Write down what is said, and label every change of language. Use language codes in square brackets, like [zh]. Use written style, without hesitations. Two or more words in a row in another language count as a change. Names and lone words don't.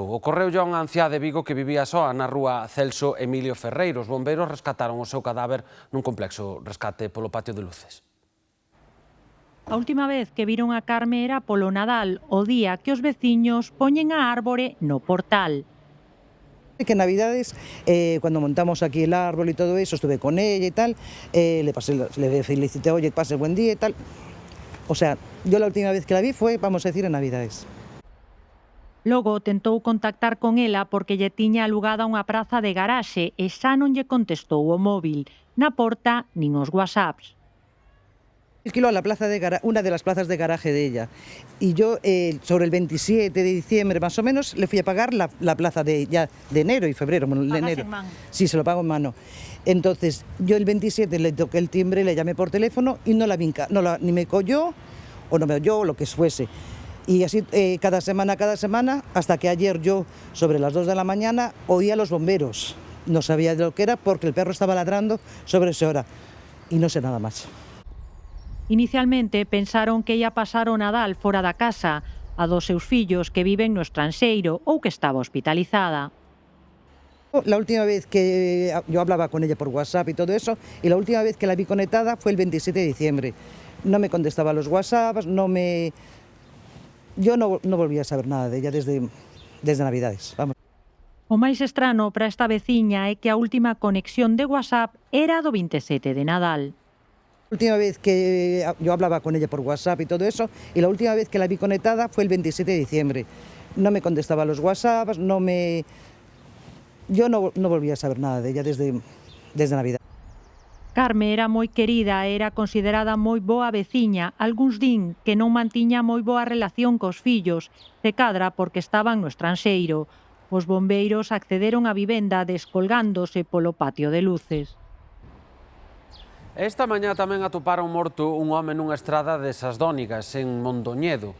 [gl] Ocorreulle a unha anciá de Vigo que vivía soa na rúa Celso Emilio Ferreiro. Os bombeiros rescataron o seu cadáver nun complexo rescate polo patio de luces. A última vez que viron a Carme era polo Nadal, o día que os veciños poñen a árbore no portal. [es] Que en Navidades, cuando montamos aquí el árbol y todo eso, estuve con ella y tal, le felicité, oye, pase buen día y tal. O sea, yo la última vez que la vi fue, vamos a decir, en Navidades. [gl] Logo tentou contactar con ela porque lle tiña alugada unha praza de garaxe e xa non lle contestou o móvil, na porta nin os whatsapps. [es] Alquiló la plaza una de las plazas de garaje de ella y yo sobre el 27 de diciembre más o menos le fui a pagar la plaza de enero y febrero. Bueno, de enero. En mano? Sí, se lo pago en mano. Entonces yo el 27 le toqué el timbre, le llamé por teléfono y no la vinca, ni me cogió o no me oyó o lo que fuese. Y así cada semana, hasta que ayer yo sobre las 2 de la mañana oía a los bomberos. No sabía de lo que era porque el perro estaba ladrando sobre esa hora y no sé nada más. [gl] Inicialmente pensaron que ia pasar o Nadal fora da casa, a dos seus fillos que viven no estranxeiro ou que estaba hospitalizada. [es] La última vez que yo hablaba con ella por WhatsApp y todo eso, y la última vez que la vi conectada fue el 27 de diciembre. No me contestaba los WhatsApps, yo no volví a saber nada de ella desde Navidades. Vamos. [gl] O máis estrano para esta veciña é que a última conexión de WhatsApp era do 27 de Nadal. [es] La última vez que yo hablaba con ella por WhatsApp y todo eso, y la última vez que la vi conectada fue el 27 de diciembre. no me contestaba los WhatsApps, yo no volví a saber nada de ella desde Navidad. [gl] Carme era moi querida e era considerada moi boa veciña. Algúns din que non mantiña moi boa relación cos fillos, se cadra porque estaban no estranxeiro. Os bombeiros accederon á vivenda descolgándose polo patio de luces. Esta mañá tamén atoparon morto un home nunha estrada de Sasdónigas, en Mondoñedo.